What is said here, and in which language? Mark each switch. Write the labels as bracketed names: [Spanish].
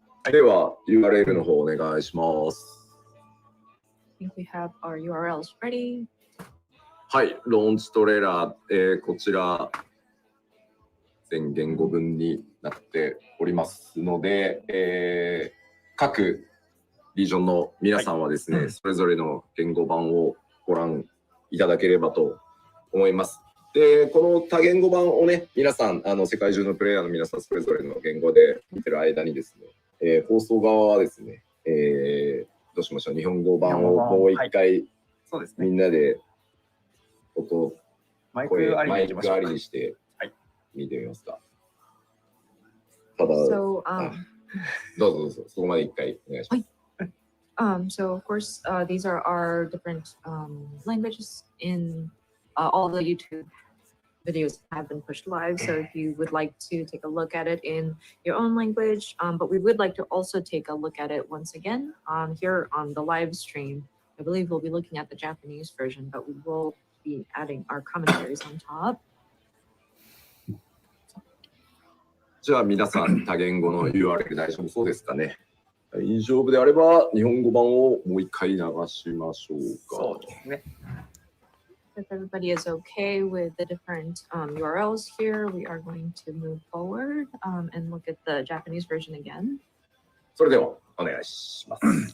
[Japanese] では URL の方お願いします。 [English] I think we have our URLs ready. [Japanese] はい、ローンチトレーラー、こちら全言語分になっておりますので、各リージョンの皆さんはですね、それぞれの言語版をご覧いただければと思います。で、この多言語版をね、皆さん、世界中のプレイヤーの皆さん、それぞれの言語で見てる間にですね、放送側はですね、どうしましょう、日本語版をもう一回、そうですね、みんなで音、マイクありにして見てみますか。ただ、どうぞ、そこまで一回お願いします。 [English] So of course, these are our different languages in all the YouTube videos have been pushed live. So if you would like to take a look at it in your own language, but we would like to also take a look at it once again here on the live stream. I believe we'll be looking at the Japanese version, but we will be adding our commentaries on top. [Japanese] じゃあ皆さん多言語の URL 大丈夫そうですかね。大丈夫であれば日本語版をもう一回流しましょうか。そうですね。 [English] If everybody is okay with the different URLs here, we are going to move forward and look at the Japanese version again. [Japanese] それではお願いします。